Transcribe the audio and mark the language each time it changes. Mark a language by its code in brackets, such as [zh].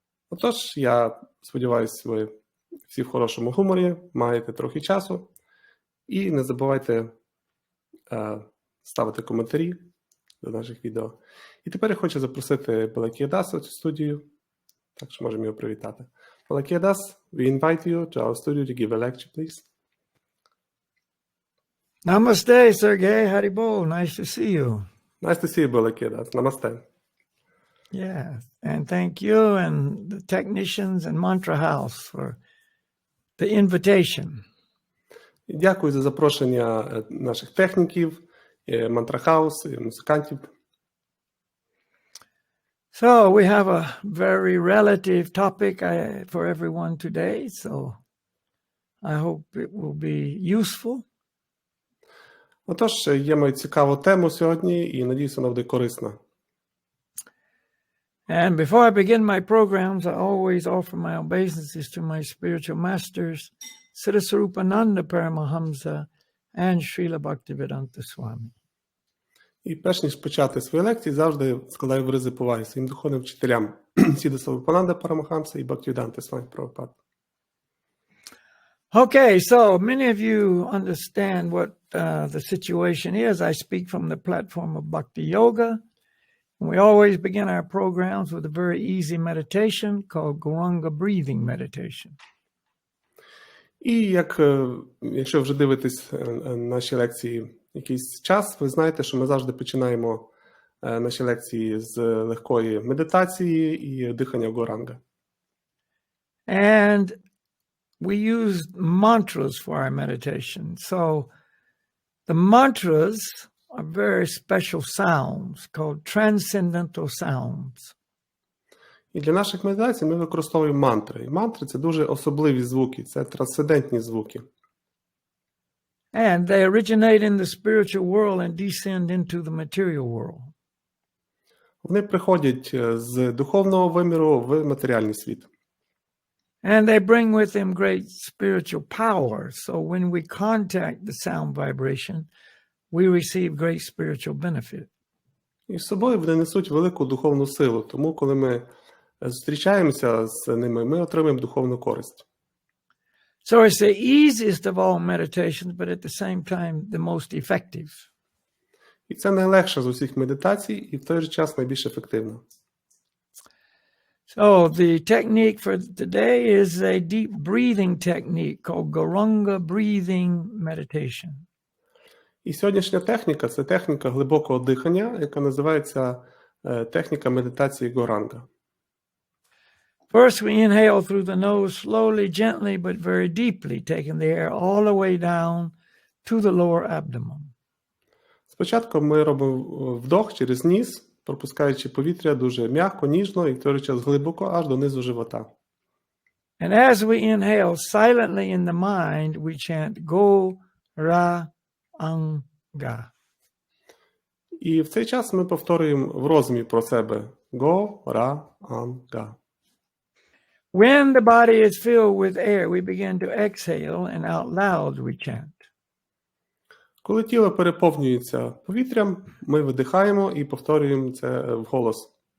[uk] Отож, я сподіваюся, ви всі в хорошому гуморі, маєте трохи часу. І не забувайте ставити коментарі до наших відео. І тепер я хочу запросити Балакхія Даса в цю студію. Так що можемо його привітати. [en] Балакхія Дас, we invite you to our studio to give a lecture, please. Namaste, Sergey. Haribol. Nice to see you. Nice to see you, Balakkhia Das. Namaste. Yeah, and thank you and the technicians and Mantra House for the invitation. [uk] Дякую за запрошення наших техніків, Mantra House і музикантів. [en] So we have a very relative topic for everyone today, so I hope it will be useful. [uk] Отож, є маю цікаву тему сьогодні і надіюся, вона буде корисна. [en] And before I begin my programs, I always offer my obeisances to my spiritual masters, Siddhaswarupananda Paramahamsa and Srila Bhaktivedanta Swami. [uk] І перш ніж почати свої лекції, завжди складаю вирази поваги своїм духовним вчителям Siddhaswarupananda Paramahamsa і Bhaktivedanta Swami Prabhupada. [en] Okay, so many of you understand what the situation is. I speak from the platform of Bhakti Yoga. We always begin our programs with a very easy meditation called Guranga breathing meditation. [uk] І якщо вже дивитесь наші лекції якийсь час, ви знаєте, що ми завжди починаємо наші лекції з легкої медитації і дихання Гуранга. [en] And we use mantras for our meditation. So the mantras are very special sounds called transcendental sounds. [uk] І для наших медитацій ми використовуємо мантри. І мантри – це дуже особливі звуки, це трансцендентні звуки. [en] And they originate in the spiritual world and descend into the material world. [uk] Вони приходять з духовного виміру в матеріальний світ. [en] And they bring with them great spiritual power. So when we contact the sound vibration, we receive great spiritual benefit. [uk] І з собою вони несуть велику духовну силу. Тому, коли ми зустрічаємося з ними, ми отримуємо духовну користь. [en] So it's the easiest of all meditations, but at the same time the most effective. [uk] І це найлегша з усіх медитацій, і в той же час найбільш ефективно. [en] So the technique for today is a deep breathing technique called Guranga breathing meditation. [uk] І сьогоднішня техніка – це техніка глибокого дихання, яка називається техніка медитації Горанга. [en] First, we inhale through the nose slowly, gently, but very deeply, taking the air all the way down to the lower abdomen. [uk] Спочатку ми робимо вдох через ніс, пропускаючи повітря дуже м'яко, ніжно і в той час глибоко аж до низу живота. [en] And as we inhale silently in the mind, we chant Go, Ra, Anga. [uk] І в цей час ми повторюємо в розумі про себе Го, Ра, Анга. [en] When the body is filled with air, we begin to exhale, and out loud we chant. [uk] Коли тіло переповнюється повітрям, ми видихаємо і повторюємо це вголос.